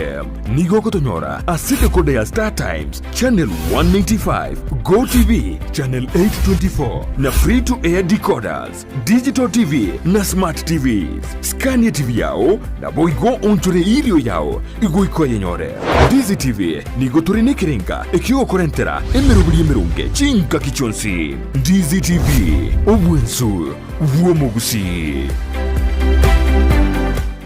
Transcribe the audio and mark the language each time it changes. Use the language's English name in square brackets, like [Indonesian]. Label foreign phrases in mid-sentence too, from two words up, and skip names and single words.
[Gusii] nigo kotonyora aside kode ya Star Times channel 195 Go TV channel 824 na [English] free to air decoders digital TV [Gusii] na [English] smart TVs [Gusii] scania TV yao na boigo onchore ilio yao igo ikoye nyore Dizi TV nigo turine kirenga ekio korentera emerubuli emerunge chinka kichonsi Dizi TV obwensu uomogusi